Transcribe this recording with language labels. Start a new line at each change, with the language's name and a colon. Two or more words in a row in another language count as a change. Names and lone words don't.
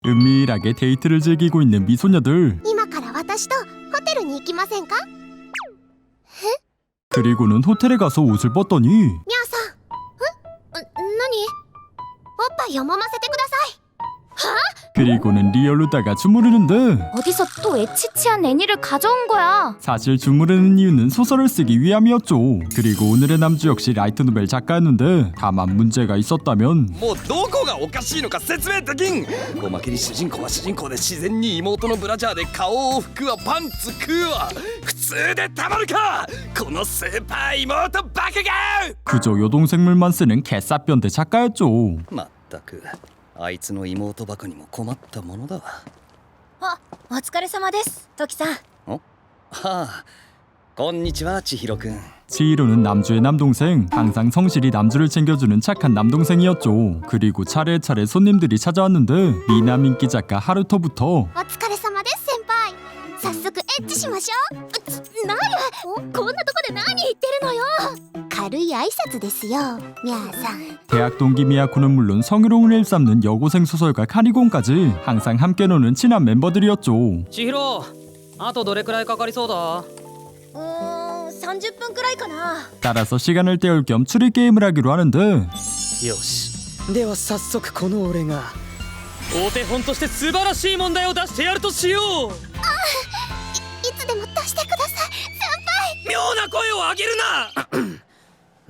Korean: 은밀하게 데이트를 즐기고 있는 미소녀들.
Japanese: 今から私とホテルに行きませんか？
Korean: 그리고는 호텔에 가서 옷을 벗더니
Japanese: みゃーさん。何？おっぱいを揉ませてください。
Korean: 그리고는 리얼루다가 주무르는데 어디서 또 에치치한 애니를 가져온 거야? 사실 주무르는 이유는 소설을 쓰기 위함이었죠. 그리고 오늘의 남주 역시 라이트 노벨 작가였는데 다만 문제가 있었다면
Japanese: もうどこがおかしいのか説明できん。おまけに主人公は主人公で自然に妹のブラジャーで顔を拭くわパンツ食うわ。普通でたまるかこのスーパー妹バカが。
Korean: 그저 여동생물만 쓰는 개싸변대 작가였죠.
Japanese: まったくあいつの妹バカにも困ったものだわ。あ、お疲れ様です、トキさん。はあ、こんにちは千尋くん。
Korean: 치히로는 남주의 남동생, 항상 성실히 남주를 챙겨주는 착한 남동생이었죠. 그리고 차례차례 손님들이 찾아왔는데 미남 인기 작가 하루토부터
Japanese: お疲れ様です先輩。早速エッチしましょう。なる。こんなとこで何言ってるのよ。軽い挨拶ですよ、みゃーさん。
Korean: 대학 동기 미야코는 물론 성희롱을 일삼는 여고생 소설가 카니곤까지 항상 함께 노는 친한 멤버들이었죠.
Japanese: 千尋、あとどれくらいかかりそうだ？ 30分くらいかな。
Korean: 따라서 시간을 때울 겸 추리 게임을 하기로 하는데
Japanese: よし、では早速この俺がお手本として素晴らしい問題を出してやるとしよう。いつでも出してください先輩。妙な声を上げるな。